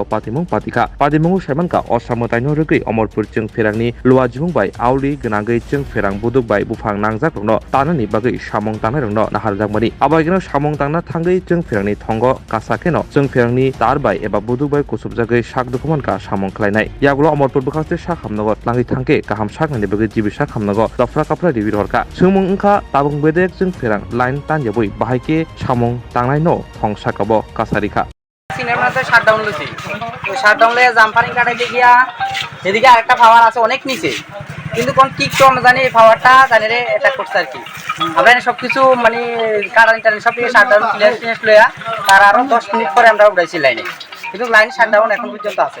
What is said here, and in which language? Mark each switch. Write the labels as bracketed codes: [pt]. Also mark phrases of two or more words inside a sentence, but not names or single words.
[trp] पातिमं पातिखा पातिमंगु साइमानका असामतायनो रगै अमरपुर जों फेरांनि लुवाजिमुं बाय आवली गनागै जों फेरां बुदुक बाय बुफां नांजाक रंनो तानानि बागै सामं तांनाय रंनो नाहारजाकमानि आबायगनो सामं तांना थांगै जों फेरांनि थंग कासाकेनो जों फेरांनि तार बाय एबा बुदुक बाय कुसुबजागै साक दुखुमानका सामंख्लायनाय यागुलो अमरपुर बखासे सा खामनगो लांगै थांके गाहाम सागनानि बागै जिबिसा खामनगो दफ्रा काफ्रा रिबिर हरका सोमों ओंखा ताबुं बेदेक जों फेरां लाइन तानजाबुइ बाहायके सामं तांनाय न थंसाकबो कासारिखा [bn] সিনেমাতে শাটডাউন লইছি ওই শাটডাউন লয়ে জামপানি কাটাইতে গিয়া এদিকে আরেকটা পাওয়ার আছে অনেক নিচে কিন্তু কোন ঠিক তো আমরা জানি এই পাওয়ারটা জানি রে এটা করছে আর কি আমরা সবকিছু মানে কারেন্ট টারেন্ট সব কিছু শাটডাউন ক্লিয়ার লইয়া তার আরো 10 মিনিট পরে আমরা উঠাইছি লাইনে কিন্তু লাইন শাটডাউন এখন পর্যন্ত আছে